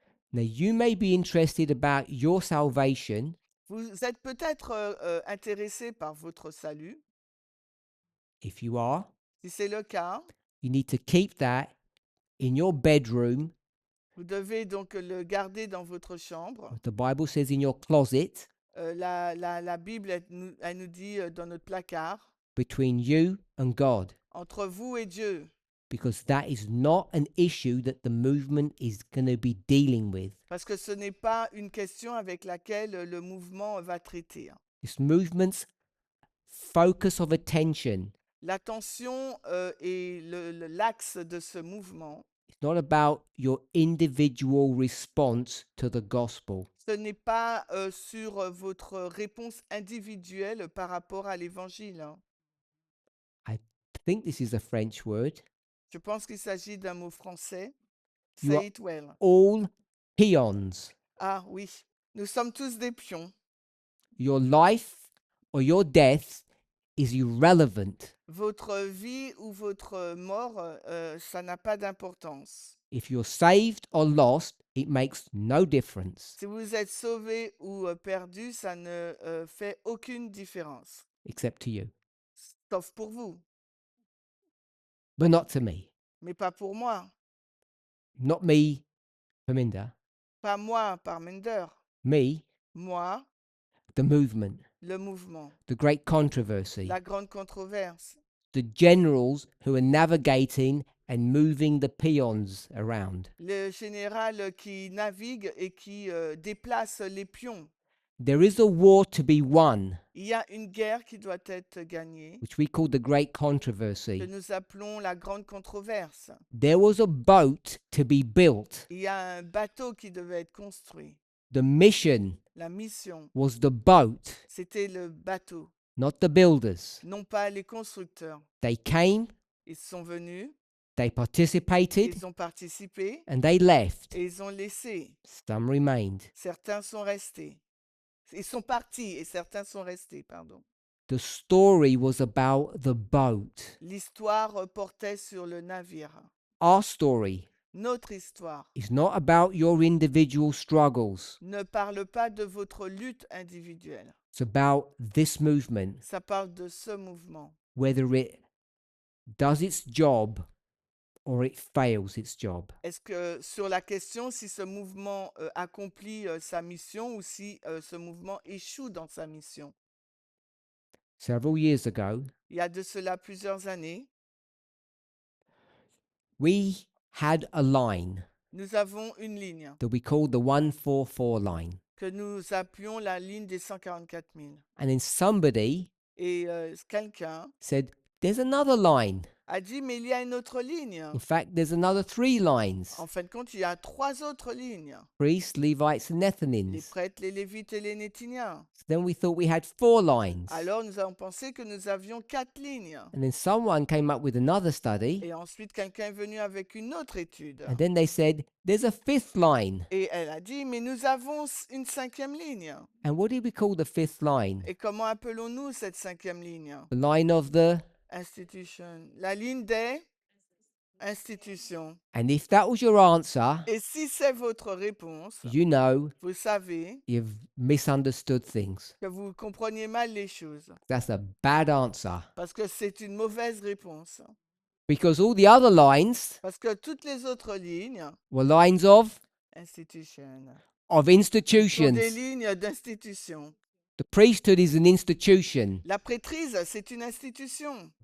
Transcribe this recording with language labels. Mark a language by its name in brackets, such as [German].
[English] Now, you may be interested about your salvation. [French] Vous êtes peut-être intéressé par votre salut. [English] If you are, [French] Si c'est le cas, [English] you need to keep that in your bedroom. [French] vous devez donc le garder dans votre chambre. [English] The Bible says in your closet, [French] La Bible, elle nous dit dans notre placard, [English] between you and God, [French] entre vous et Dieu, [English] because that is not an issue that the movement is going to be dealing with. [French] parce que ce n'est pas une question avec laquelle le mouvement va traiter. [English] This movement's focus of attention [French] L'attention et l'axe de ce mouvement, [English] is not about your individual response to the gospel. [French] ce n'est pas sur votre réponse individuelle par rapport à l'évangile. [English] I think this is a French word. [French] Je pense qu'il s'agit d'un mot français. [English] You Say are it well. all peons. [French] Ah oui, nous sommes tous des pions. [English] Your life or your death is irrelevant [French] Votre vie ou votre mort, ça n'a pas d'importance. [English] if you're saved or lost. It makes no difference [French] Si vous êtes sauvé ou perdu, ça ne fait aucune différence, [English] except to you, [French] sauf pour vous, [English] but not to me. [French] mais pas pour moi. [English] Not me, Paminda. [French] Pas moi, Parmender. [English] Me, [French] Moi, [English] the movement, [French] le mouvement, [English] the great controversy, [French] la grande controverse, [English] the generals who are navigating and moving the peons around. [French] le général qui navigue et qui déplace les pions. [English] There is a war to be won, [French] Il y a une guerre qui doit être gagnée, [English] which we call the great [French] que [English] controversy. [French] nous appelons la grande controverse. [English] There was a boat to be built. [French] Il y a un bateau qui devait être construit. [English] The mission [French] La mission, [English] was the boat, [French] c'était le bateau, [English] not the builders. [French] non pas les constructeurs. [English] They came, [French] Ils sont venus, [English] they participated, [French] ils ont participé [English] and they left. [French] et ils ont laissé. [English] Some remained. [French] Certains sont restés. Ils sont partis et certains sont restés, pardon. [English] The story was about the boat. [French] L'histoire portait sur le navire. [English] Our story [French] Notre histoire [English] is not about your individual struggles. [French] ne parle pas de votre lutte individuelle. [English] It's about this movement, [French] Ça parle de ce mouvement. [English] whether it does its job or it fails its job. [French] Est-ce que sur la question si ce mouvement accomplit sa mission ou si ce mouvement échoue dans sa mission? [English] Several years ago, [French] Il y a de cela plusieurs années, [English] we had a line [French] nous avons une ligne [English] that we called the 144 line. [French] que nous appelions la ligne des 144 000. [English] And then somebody [French] Et quelqu'un [English] said, there's another line. [French] a dit, mais il y a une autre ligne. [English] In fact, there's another 3 lines: [French] En fin de compte, il y a 3 autres lignes. [English] priests, Levites, and [French] Les [English] Nethinims. [French] prêtres, les Lévites et les Néthiniens. [English] So then we thought we had 4 lines. [French] Alors nous avons pensé que nous avions 4 lignes. [English] And then someone came up with another study, [French] Et ensuite, quelqu'un est venu avec une autre étude. [English] and then they said, there's a 5th line. [French] Et elle a dit, mais nous avons une 5e ligne. [English] And what did we call the 5th line? [French] Et comment appelons-nous cette 5e ligne? [English] The line of the... Institution. [French] La ligne des institutions. [English] And if that was your answer, [French] Et si c'est votre réponse, [English] you know [French] vous savez [English] you've misunderstood things. [French] que vous compreniez mal les choses. [English] That's a bad answer. [French] Parce que c'est une mauvaise réponse. [English] Because all the other lines [French] Parce que toutes les autres lignes, [English] were lines of [French] institution, sont des [English] institutions. [French] lignes d'institution. [English] The priesthood is an institution. [French] La prêtrise, c'est une institution.